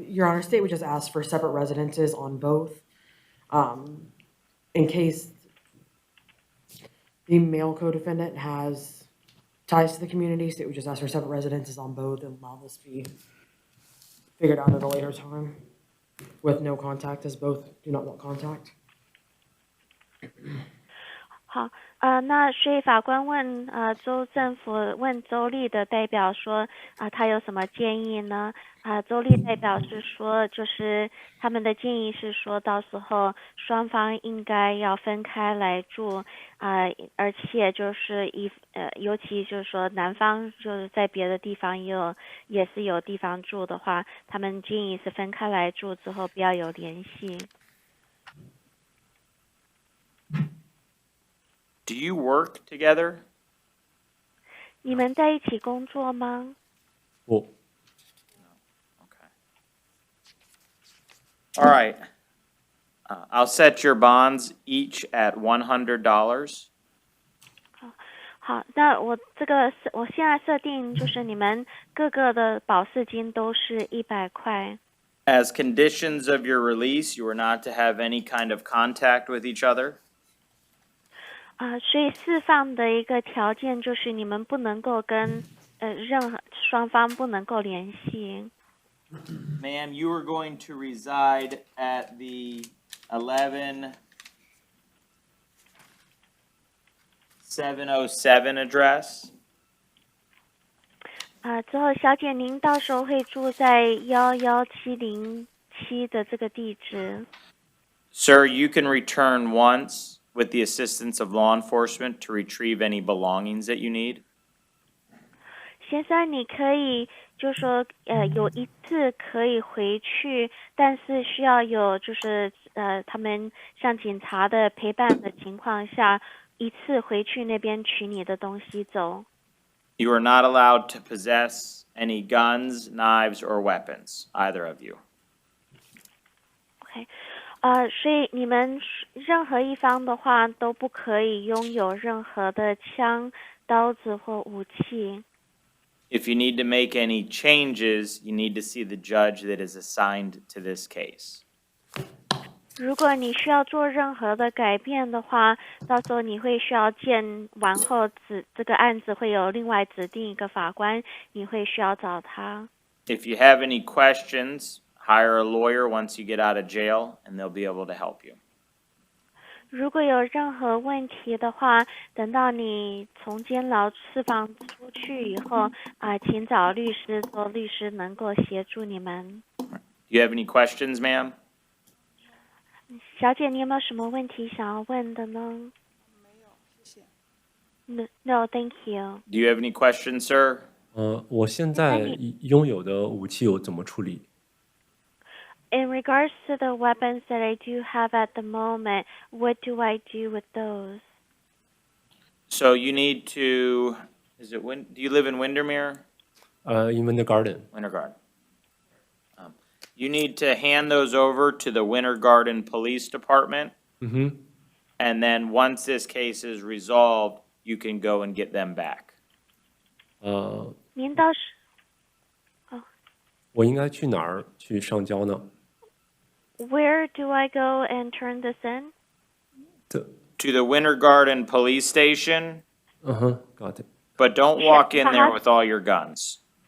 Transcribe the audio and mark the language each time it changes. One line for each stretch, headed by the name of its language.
English: Your Honor, state would just ask for separate residences on both. In case the male co-defendant has ties to the community, state would just ask for separate residences on both and allow this to be figured out at a later time with no contact, as both do not want contact.
Chinese: 好，那所以法官问州政府问州立的代表说他有什么建议呢？州立代表是说，就是他们的建议是说到时候双方应该要分开来住，而且就是尤其就是说男方就是在别的地方也是有地方住的话，他们建议是分开来住之后不要有联系。
English: Do you work together?
Chinese: 你们在一起工作吗？我
English: Okay. All right. I'll set your bonds each at $100.
Chinese: 好，那我现在设定就是你们各个的保释金都是100块。
English: As conditions of your release, you are not to have any kind of contact with each other.
Chinese: 所以释放的一个条件就是你们不能够跟任何双方不能够联系。
English: Ma'am, you are going to reside at the 11707 address.
Chinese: 之后小姐您到时候会住在11707的这个地址。
English: Sir, you can return once with the assistance of law enforcement to retrieve any belongings that you need.
Chinese: 先生，你可以就说有一次可以回去，但是需要有就是他们像警察的陪伴的情况下，一次回去那边取你的东西走。
English: You are not allowed to possess any guns, knives, or weapons, either of you.
Chinese: OK， 所以你们任何一方的话都不可以拥有任何的枪、刀子或武器。
English: If you need to make any changes, you need to see the judge that is assigned to this case.
Chinese: 如果你需要做任何的改变的话，到时候你会需要见完后这个案子会有另外指定一个法官，你会需要找他。
English: If you have any questions, hire a lawyer once you get out of jail, and they'll be able to help you.
Chinese: 如果有任何问题的话，等到你从监牢释放出去以后，请找律师，说律师能够协助你们。
English: Do you have any questions, ma'am?
Chinese: 小姐，你有没有什么问题想要问的呢？没有，谢谢。
English: No, thank you. Do you have any questions, sir?
Chinese: 我现在拥有的武器有怎么处理？
English: In regards to the weapons that I do have at the moment, what do I do with those? So you need to, do you live in Windermere? In the garden. Winter Garden. You need to hand those over to the Winter Garden Police Department. Mm-hmm. And then once this case is resolved, you can go and get them back.
Chinese: 您倒是，我应该去哪儿去上交呢？
English: Where do I go and turn this in? To the Winter Garden Police Station, got it. but don't walk in there with all your guns.